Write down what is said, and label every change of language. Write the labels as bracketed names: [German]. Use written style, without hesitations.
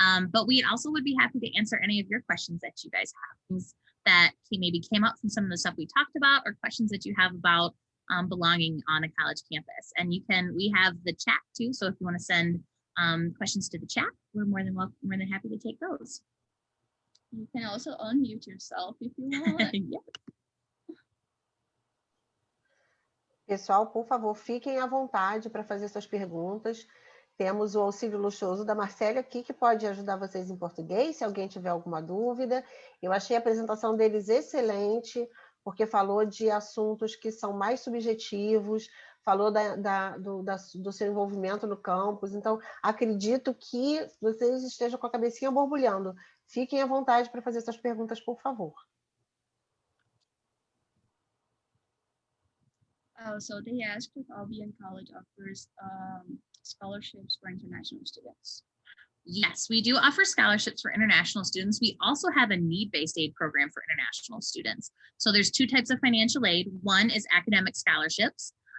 [English] But we also would be happy to answer any of your questions that you guys have, things that maybe came up from some of the stuff we talked about, or questions that you have about belonging on a college campus. And we have the chat too. So if you want to send questions to the chat, we're more than happy to take those. You can also unmute yourself if you want. Yeah. [Portuguese] Pessoal, por favor, fiquem à vontade para fazer suas perguntas. Temos o auxílio luxuoso da Marcélia aqui, que pode ajudar vocês em português, se alguém tiver alguma dúvida. Eu achei a apresentação deles excelente, porque falou de assuntos que são mais subjetivos, falou do seu envolvimento no campus. Então, acredito que vocês estejam com a cabecinha borbulhando. Fiquem à vontade para fazer suas perguntas, por favor. [English] So they asked if Albion College offers scholarships for international students. Yes, we do offer scholarships for international students. We also have a need-based aid program for international students. So there's two types of financial aid. One is academic scholarships.